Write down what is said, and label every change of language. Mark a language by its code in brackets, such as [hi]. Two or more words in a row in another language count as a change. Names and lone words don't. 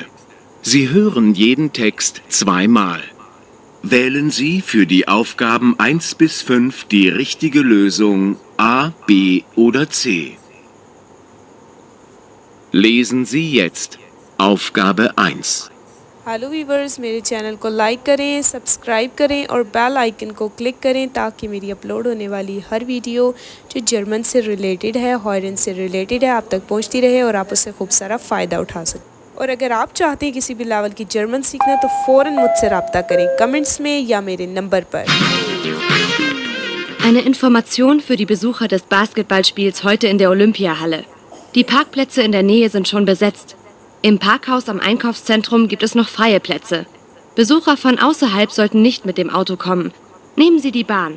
[de] Sie hören jeden Text 2-mal. Wählen Sie für die Aufgaben 1 bis 5 die richtige Lösung A, B oder C. Lesen Sie jetzt Aufgabe 1. [en] hello viewers, [ur] میرے چینل کو لائک کریں، سبسکرائب کریں اور [en] bell icon [ur] کو کلک کریں تاکہ میری اپلوڈ ہونے والی ہر ویڈیو جو جرمن سے ریلیٹڈ ہے، ہوئرن سے ریلیٹڈ ہے، آپ تک پہنچتی رہے اور آپ اس سے خوب سارا فائدہ اٹھا سکیں. اور اگر آپ چاہتے ہیں کسی بھی لیول کی جرمن سیکھنا تو فوراً مجھ سے رابطہ کریں کمنٹس میں یا میرے نمبر پر. [de] Eine Information für die Besucher des Basketballspiels heute in der Olympiahalle. Die Parkplätze in der Nähe sind schon besetzt. Im Parkhaus am Einkaufszentrum gibt es noch freie Plätze. Besucher von außerhalb sollten nicht mit dem Auto kommen. Nehmen Sie die Bahn.